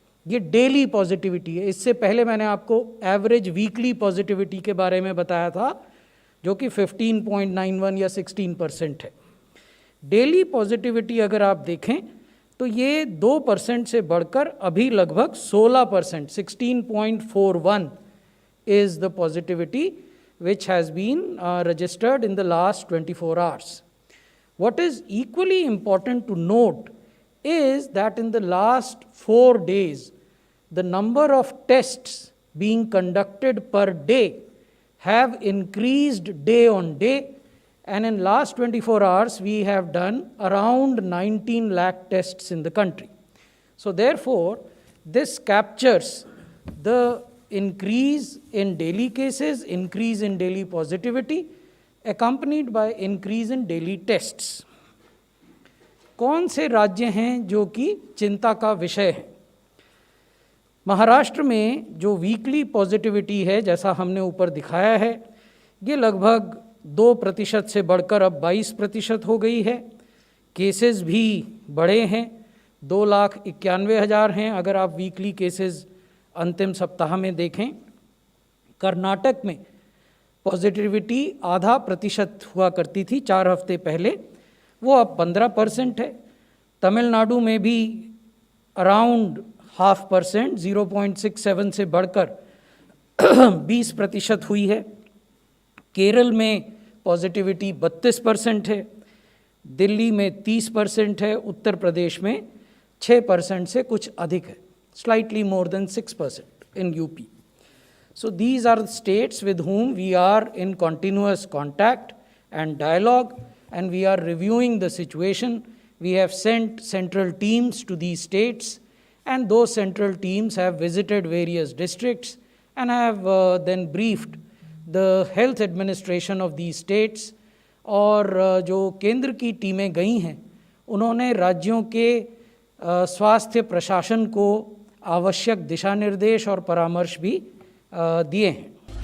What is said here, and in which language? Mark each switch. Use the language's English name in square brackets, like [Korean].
[Hindi] ये daily positivity है। इससे पहले मैंने आपको एवरेज वीकली पॉजिटिविटी के बारे में बताया था, जो कि 15.91 या 16% है। डेली पॉजिटिविटी अगर आप देखें तो ये 2% से बढ़कर अभी लगभग 16%, [English] 16.41 is the positivity which has been registered in the last 24 hours. What is equally important to note is that in the last 4 days, the number of tests being conducted per day have increased day on day, and in last 24 hours we have done around 19 lakh tests in the country. So therefore, this captures the increase in daily cases, increase in daily positivity, accompanied by increase in daily tests. [Hindi] कौन से राज्य हैं जो कि चिंता का विषय है? महाराष्ट्र में जो वीकली पॉजिटिविटी है, जैसा हमने ऊपर दिखाया है, ये लगभग 2% से बढ़कर अब 22% हो गई है। केसेस भी बढ़े हैं, 2,91,000 हैं अगर आप वीकली केसेस अंतिम सप्ताह में देखें। कर्नाटक में पॉजिटिविटी 0.5% हुआ करती थी 4 हफ्ते पहले, वो अब 15% है। तमिलनाडु में भी अराउंड 0.5%, 0.67 से बढ़कर 20% हुई है। केरल में पॉजिटिविटी 32% है, दिल्ली में 30% है, उत्तर प्रदेश में 6% से कुछ अधिक है, [English] slightly more than 6% in UP. So these are the states with whom we are in continuous contact and dialogue, and we are reviewing the situation. We have sent central teams to these states, and those central teams have visited various districts and have then briefed the health administration of these states. [Hindi] और जो केंद्र की टीमें गई हैं उन्होंने राज्यों के स्वास्थ्य प्रशासन को आवश्यक दिशा निर्देश और परामर्श भी दिए हैं।